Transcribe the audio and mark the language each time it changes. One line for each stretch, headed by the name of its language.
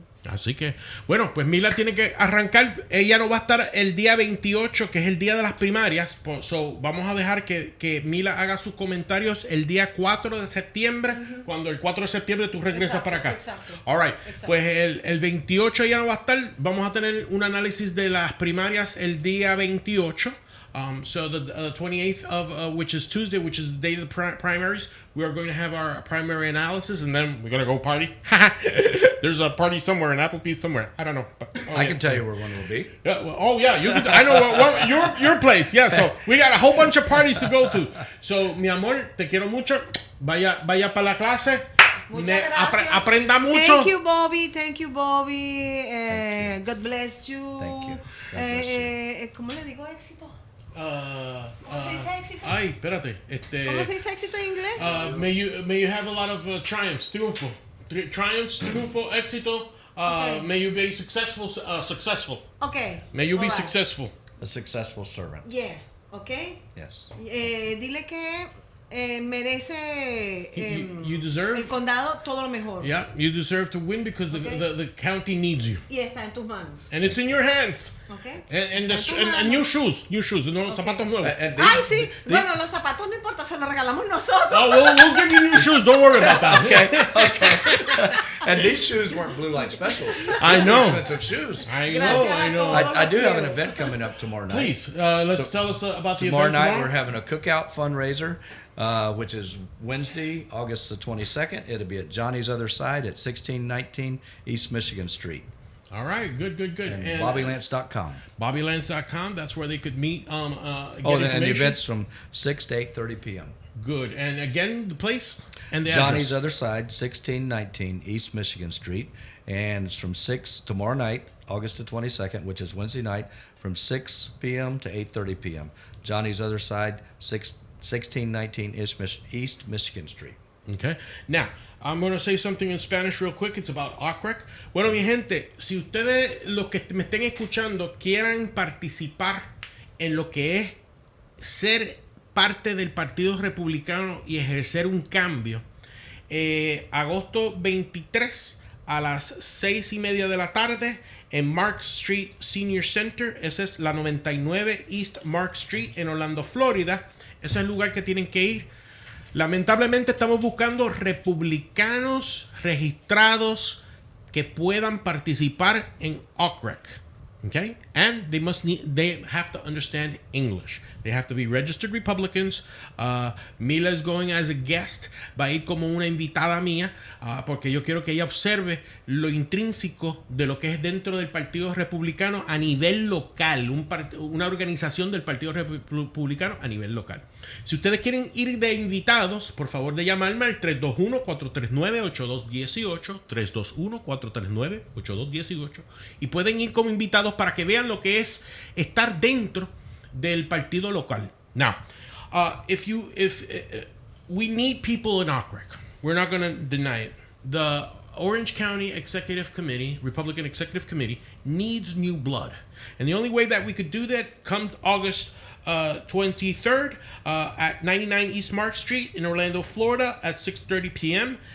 Spanish: Así que, bueno, pues Mila tiene que arrancar. Ella no va a estar el día 28, que es el día de las primarias. So, vamos a dejar que Mila haga sus comentarios el día 4 de septiembre. Cuando el 4 de septiembre tú regresas para acá. Exacto.
English: All right.
Spanish: Exacto. Pues el 28 ella no va a estar. Vamos a tener un análisis de las primarias el día 28.
English: So the 28th of which is Tuesday, which is the day of the primaries, we are going to have our primary analysis, and then we're going to go party. There's a party somewhere in Applebee's somewhere. I don't know. But, I can tell you where one will be. Yeah, well, you can, I know your place. Yeah, so we got a whole bunch of parties to go to.
Spanish: So, mi amor, te quiero mucho. Vaya para la clase. Aprenda mucho.
English: Thank you, Bobby. Thank you, Bobby. God bless you. Thank you. God bless you.
Spanish: ¿Cómo le digo éxito? ¿Cómo se dice éxito? Ay, espérate. ¿Cómo se dice éxito en inglés?
English: May you have a lot of triumphs, triunfo.
Spanish: Triumphs, triunfo, éxito.
English: Okay. May you be successful. Okay. May you be Alright. successful. A successful servant. Yeah. Okay. Yes.
Spanish: Dile que merece
English: You deserve.
Spanish: el condado todo lo mejor.
English: Yeah, you deserve to win because the county needs you.
Spanish: Y está en tus manos.
English: And it's in your hands. Okay. And new shoes,
Spanish: no, zapatos nuevos. Ay, sí. Bueno, los zapatos no importa, se los regalamos nosotros.
English: Oh, we'll give you new shoes. Don't worry about that. Okay. And these shoes weren't blue light specials. I These know. were expensive shoes. I
Spanish: Gracias
English: know.
Spanish: a todos.
English: I do have an event coming up tomorrow night. Please, tell us about the Tomorrow event night tomorrow. we're having a cookout fundraiser, which is Wednesday, August the 22nd. It'll be at Johnny's Other Side at 1619 East Michigan Street. All right, good. And BobbyLance.com. BobbyLance.com. That's where they could meet. Get And the information. event's from 6 to 8:30 p.m. Good. And again, the place and the Johnny's address. Other Side, 1619 East Michigan Street. And it's from 6 tomorrow night, August the 22nd, which is Wednesday night, from 6 p.m. to 8:30 p.m. Johnny's Other Side, 1619 East Michigan Street. Okay. Now, I'm going to say something in Spanish real quick. It's about OCREC.
Spanish: Bueno, mi gente, si ustedes, los que me estén escuchando, quieran participar en lo que es ser parte del Partido Republicano y ejercer un cambio, agosto 23 a las 6:30 de la tarde en Mark Street Senior Center. Esa es la 99 East Mark Street en Orlando, Florida. Ese es el lugar que tienen que ir. Lamentablemente estamos buscando republicanos registrados que puedan participar en OCREC.
English: Okay? And they have to understand English. They have to be registered Republicans. Mila is going as a guest.
Spanish: Va a ir como una invitada mía porque yo quiero que ella observe lo intrínseco de lo que es dentro del Partido Republicano a nivel local. Una organización del Partido Republicano a nivel local. Si ustedes quieren ir de invitados, por favor de llamarme al 321-439-8218. 321-439-8218. Y pueden ir como invitados para que vean lo que es estar dentro del partido local.
English: Now, if we need people in OCREC, we're not going to deny it. The Orange County Executive Committee, Republican Executive Committee, needs new blood. And the only way that we could do that come August 23rd at 99 East Mark Street in Orlando, Florida at 6:30 p.m.